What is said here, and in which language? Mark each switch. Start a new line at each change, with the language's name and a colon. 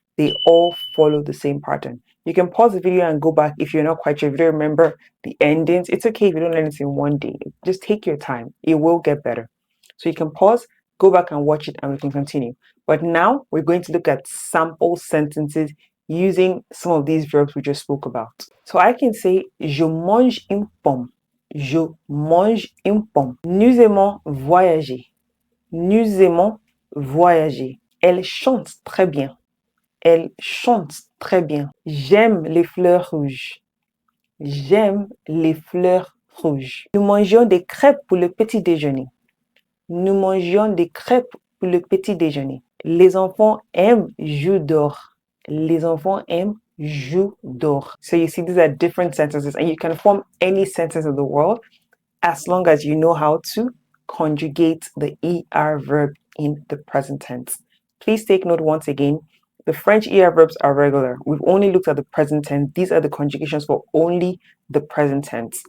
English: They all follow the same pattern. You can pause the video and go back if you're not quite sure, if you don't remember the endings. It's okay if you don't learn it in one day. Just take your time. It will get better. So you can pause, go back and watch it, and we can continue. But now we're going to look at sample sentences using some of these verbs we just spoke about. So I can say,
French: je mange une pomme. Je mange une pomme. Nous aimons voyager. Nous aimons voyager. Elle chante très bien. Elle chante très bien. J'aime les fleurs rouges. J'aime les fleurs rouges. Nous mangeons des crêpes pour le petit déjeuner. Nous mangeons des crêpes pour le petit déjeuner. Les enfants aiment jouer dehors. Les enfants aiment jouer dehors.
English: So you see, these are different sentences, and you can form any sentence in the world as long as you know how to conjugate the ER verb in the present tense. Please take note once again, the French ER verbs are regular. We've only looked at the present tense. These are the conjugations for only the present tense.